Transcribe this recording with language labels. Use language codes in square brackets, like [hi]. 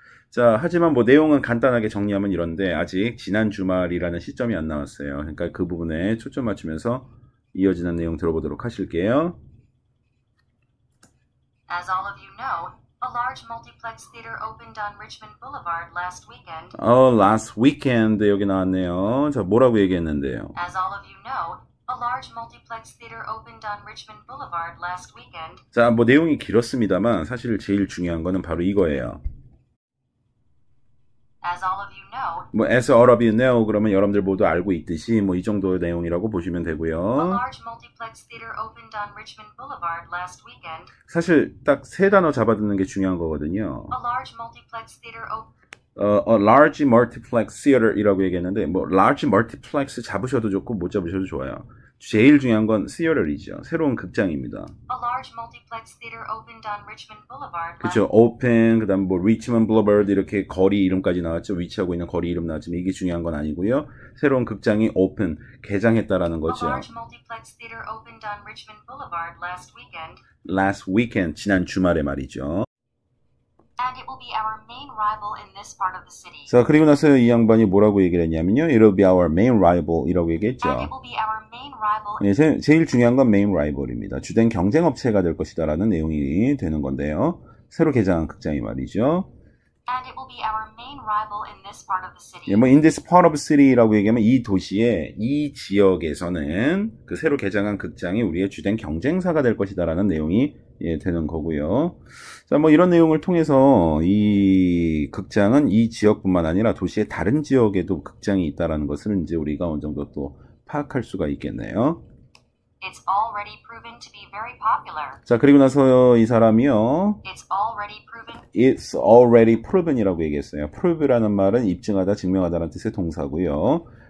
[ko] 자, 하지만 뭐 내용은 간단하게 정리하면 이런데 아직 지난 주말이라는 시점이 안 나왔어요. 그러니까 그 부분에 초점 맞추면서 이어지는 내용 들어보도록 하실게요. [en] As all of you know, a large multiplex theater opened on Richmond Boulevard last weekend. last weekend [ko] 여기 나왔네요. 자, 뭐라고 얘기했는데요? [en] As all of you know, a large multiplex theater opened on Richmond Boulevard last weekend. [ko] 자, 뭐 내용이 길었습니다만 사실 제일 중요한 거는 바로 이거예요. [en] As all of you know, [ko] 뭐 [en] as all of you know [ko] 그러면 여러분들 모두 알고 있듯이 뭐 이 정도의 내용이라고 보시면 [en] a [ko] 되고요. [en] large multiplex theater opened on Richmond Boulevard last weekend. [ko] 사실 딱 세 단어 잡아듣는 게 중요한 거거든요. [en] A large multiplex theater a large multiplex theater [ko] 이라고 얘기했는데 뭐 [en] large multiplex [ko] 잡으셔도 좋고 못 잡으셔도 좋아요. 제일 중요한 건 theater이죠. 새로운 극장입니다. [en] A large multiplex theater opened on Richmond Boulevard. [ko] 그렇죠. open 그다음 뭐 Richmond Boulevard 이렇게 거리 이름까지 나왔죠. 위치하고 있는 거리 이름 나왔지만 이게 중요한 건 아니고요. 새로운 극장이 open 개장했다라는 [en] A [ko] 거죠. [en] large multiplex theater opened on Richmond Boulevard last weekend. last weekend [ko] 지난 주말에 말이죠. [en] And it will be our main rival in this part of the city. [ko] 자, 그리고 나서 이 양반이 뭐라고 얘기를 했냐면요. [en] It'll be our main rival이라고 And [ko] 얘기했죠. [en] it will be our main rival. [ko] 네, 제일 중요한 건 [en] main rival [ko] 입니다. 주된 경쟁업체가 될 것이다라는 내용이 되는 건데요. 새로 개장한 극장이 말이죠. [en] And it will be our main rival in this part of the city. [ko] 예, 뭐 [en] in this part of city [ko] 라고 얘기하면 이 도시의 이 지역에서는 그 새로 개장한 극장이 우리의 주된 경쟁사가 될 것이다라는 내용이 되는 거고요. 자, 뭐 이런 내용을 통해서 이 극장은 이 지역뿐만 아니라 도시의 다른 지역에도 극장이 있다라는 것을 이제 우리가 어느 정도 또 파악할 수가 있겠네요. [en] It's already proven to be very popular. [ko] 자, 그리고 나서 이 사람이요. [en] It's already proven. It's already proven이라고 [ko] 얘기했어요. prove라는 말은 입증하다, 증명하다라는 뜻의 동사고요.